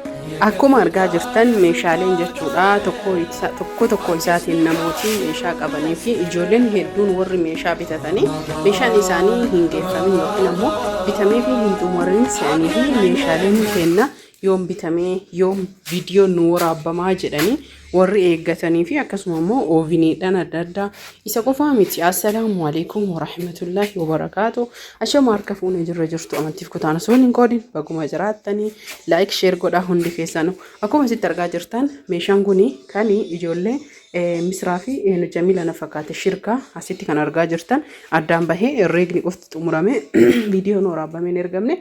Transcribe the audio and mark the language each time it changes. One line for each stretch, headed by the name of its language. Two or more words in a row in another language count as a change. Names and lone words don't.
Oromo: Akkuma argaa jirtan meeshaaleen jechuudha tokko isaatiin namooti meeshaa qabanii fi ijoolleen hedduun warri meeshaa bitatanii meeshaan isaanii hin geeffamin yookiin ammoo bitamee fi hin xumurin se'anii fi meeshaaleen kenna yoom bitamee yoom viidiyoon nu waraabbamaa jedhanii warri eeggatanii fi akkasuma immoo ooviniidhaan adda addaa isa qofaa miti.
Arabic: السلام عليكم ورحمة الله وبركاته.
Oromo: Ashama harka fuunee jirtu amantiif kutaan osoo hin qoodin baguma jiraattanii
English: like share
Oromo: godhaa hundi keessanuu. Akkuma asitti argaa jirtan meeshaan kuni kan ijoollee misraa fi Jamila na fakkaate shirkaa asitti kan argaa jirtan addaan bahee herreegni qofti xumurame viidiyoon waraabameen ergamne.